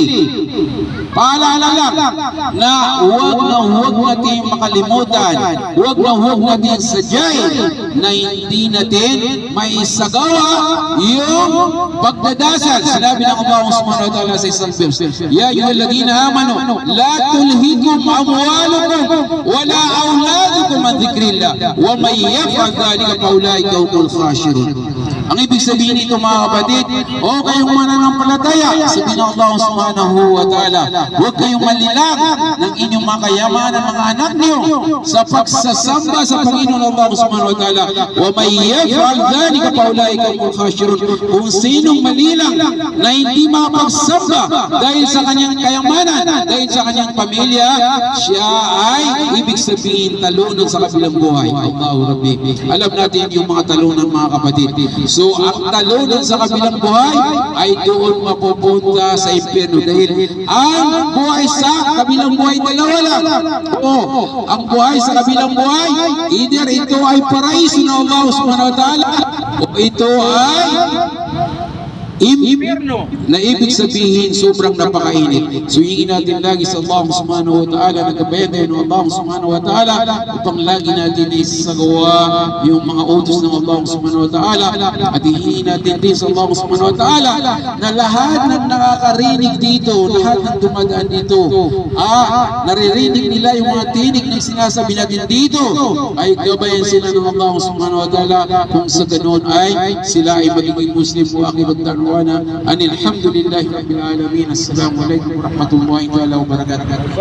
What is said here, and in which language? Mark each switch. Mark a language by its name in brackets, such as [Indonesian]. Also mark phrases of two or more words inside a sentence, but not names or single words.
[Filipino] Paalala lang na huwag natin makalimutan, huwag natin sadyain na hindi natin may sagawa yung pagdadasal. Sinabi ng Allah [Arabic] سبحانه وتعالى [Filipino] sa isang verse, [Arabic] يا أيها الذين آمنوا لا تلهكم أموالكم ولا أولادكم عن ذكر الله ومن يفعل ذلك فأولئك هم الخاسرون. [Filipino] Ang ibig sabihin nito mga kapatid, o kayong mananampalataya, sabihin ng Allah [Arabic] سبحانه وتعالى, [Filipino] huwag kayong malilag ng inyong mga kayamanan, mga anak niyo, sa pagsasamba sa Panginoon Allah [Arabic] سبحانه وتعالى. ومن يفعل ذلك فأولئك هم الخاسرون. [Filipino] Kung sinong malilang na hindi mapagsamba dahil sa kanyang kayamanan, dahil sa kanyang pamilya, siya ay ibig sabihin talunan sa kabilang buhay. [Arabic] الله ربي, [Filipino] alam natin yung mga talunan mga kapatid. So ang talunan sa kabilang buhay ay doon mapupunta sa impyerno, dahil ang buhay sa kabilang buhay dalawa lang. Ang buhay sa kabilang buhay, either ito ay paraiso ng Allah [Arabic] سبحانه وتعالى [Filipino] o ito ay impyerno. Na ibig sabihin sobrang napakainit. So hingin natin lagi sa Allah [Arabic] سبحانه وتعالى, [Filipino] nagkabayan tayo ng Allah [Arabic] سبحانه وتعالى [Filipino] upang lagi natin isagawa yung mga utos ng Allah [Arabic] سبحانه وتعالى, [Filipino] at hingin natin din sa Allah [Arabic] سبحانه وتعالى [Filipino] na lahat ng nakakarinig dito, lahat ng dumadaan dito, naririnig nila yung mga tinig ng sinasabi natin dito, ay gabayan sila ng Allah [Arabic] سبحانه وتعالى, [Filipino] kung sa ganun ay sila ay magiging Muslim. [Arabic] وآخر دعوانا أن الحمد لله رب العالمين. السلام عليكم ورحمة الله وبركاته.